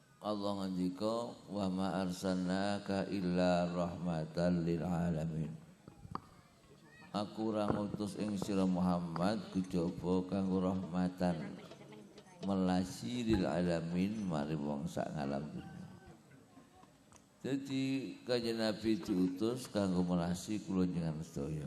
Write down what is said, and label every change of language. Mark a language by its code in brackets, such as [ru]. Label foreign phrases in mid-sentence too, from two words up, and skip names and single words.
[ar] Allah ngendika وما أرسلناك إلا رحمة للعالمين. [jv] Aku ora ngutus ing sira Muhammad kejaba kanggo rahmatan melasi [ar] للعالمين [jv] mari wong sak ngalam dunya. Jadi kanjeng Nabi diutus kanggo melasi kula njenengan sedaya.